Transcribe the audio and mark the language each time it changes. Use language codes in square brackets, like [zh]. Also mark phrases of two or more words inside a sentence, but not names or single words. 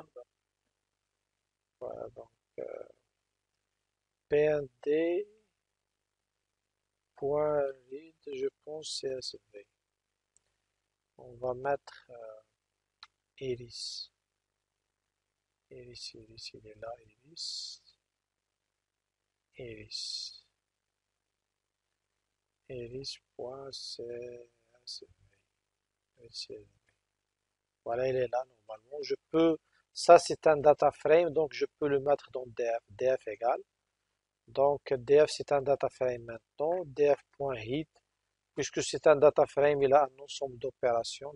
[fr] Voilà, donc pnd point read, je pense CSV. On va mettre Iris. Iris, il est là, Iris. Iris. Iris.csv. Voilà, il est là normalement. Ça c'est un [en] data frame, [fr] donc je peux le mettre dans df. df égale. Donc df c'est un [en] data frame [fr] maintenant. df.read, puisque c'est un [en] data frame, [fr] il a un ensemble d'opérations.